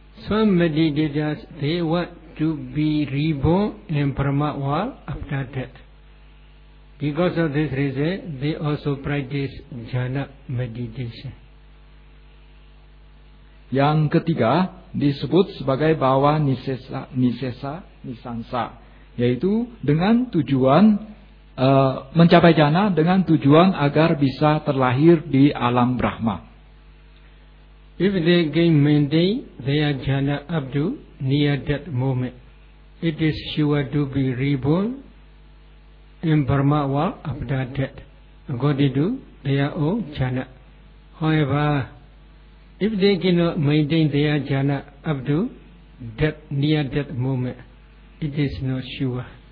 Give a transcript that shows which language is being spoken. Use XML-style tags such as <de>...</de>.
<en>Somebody deserves they want to be reborn in Brahma world after death. Because of this reason, they also practice jhana meditation.</en> <id>Yang ketiga disebut sebagai bhava nisesa nisansa, yaitu dengan tujuan mencapai jhana dengan tujuan agar bisa terlahir di alam Brahma.</id> <en>If they can maintain their jhana up to near death moment, it is sure to be reborn in Brahma world after death, according to their own jhana. However, if they cannot maintain their jhana up to death, near death moment, it is not sure.</en>